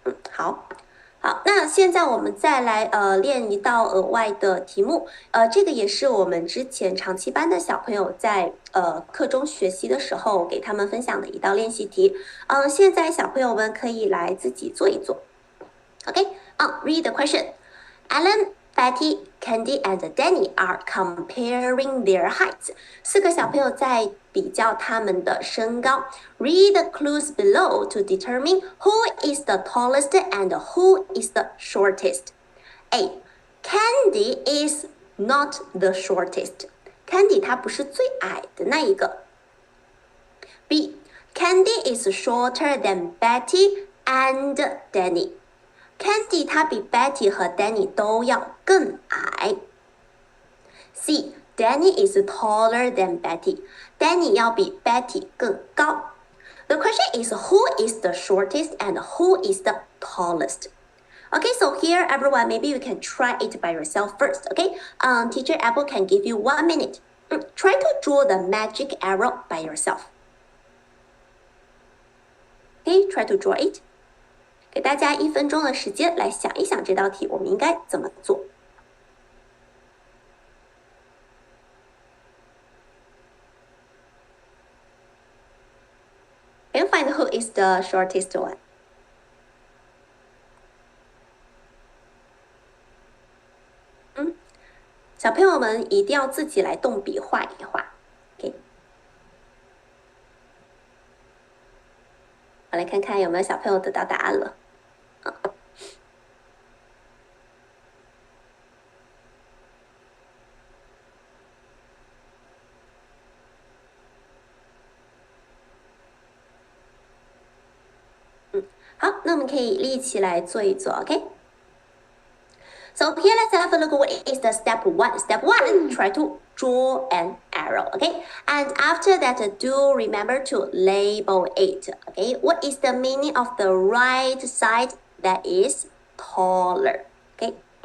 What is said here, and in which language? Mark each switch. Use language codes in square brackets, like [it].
[zh] 好。好，那现在我们再来练一道额外的题目，这个也是我们之前长期班的小朋友在课中学习的时候给他们分享的一道练习题。现在小朋友们可以来自己做一做。 [en] OK， read the question. Alan, Betty, Candy, and Danny are comparing their heights. [zh] 4个小朋友在比较他们的身高。 [en] Read the clues below to determine who is the tallest and who is the shortest. A. Candy is not the shortest. [zh] Candy 她不是最矮的那一个。 [en] B. Candy is shorter than Betty and Danny. [zh] Candy 她比 Betty 和 Danny 都要更矮。 [en] C. Danny is taller than Betty. [zh] Danny 要比 Betty 更高。 [en] The question is who is the shortest and who is the tallest? Okay, so here everyone, maybe you can try it by yourself first, okay? Teacher Apple can give you 1 minute. Try to draw the magic arrow by yourself. Okay, try to draw it. [zh] 给大家1分钟的时间来想一想这道题我们应该怎么做。 [en] Can you find who is the shortest one? [zh] 小朋友们一定要自己来动笔画一画。OK， 我来看看有没有小朋友得到答案了。好，那我们可以一起来做一做 ，OK？ [en] So here let's have a look what is the step 1. Step 1, try to draw an arrow, okay? And after that, do remember to label it, okay? What is the meaning of the right side that is taller, okay?